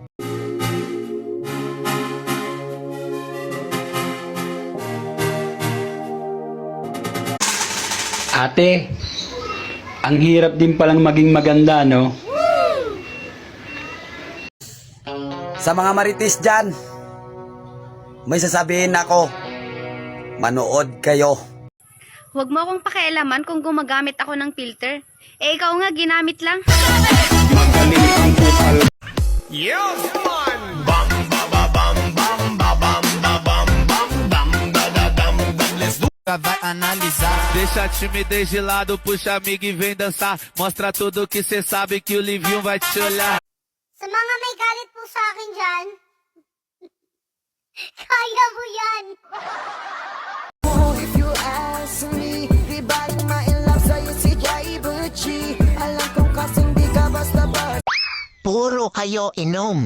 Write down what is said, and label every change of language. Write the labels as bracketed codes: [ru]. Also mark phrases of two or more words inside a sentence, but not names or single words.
[tl] Ate, ang hirap din palang maging maganda, no? Sa mga marites dyan, may sasabihin ako, manood kayo. Huwag mo akong pakialaman kung gumagamit ako ng filter. Eh, ikaw nga, ginamit lang. [pt] Vai analisar. Deixa a timidez de lado, puxa amigo e vem dançar. Mostra tudo que cê sabe que o Livinho vai te olhar. [tl] Sa mga may galit po sa akin dyan, kaya mo yan! Puro kayo inom.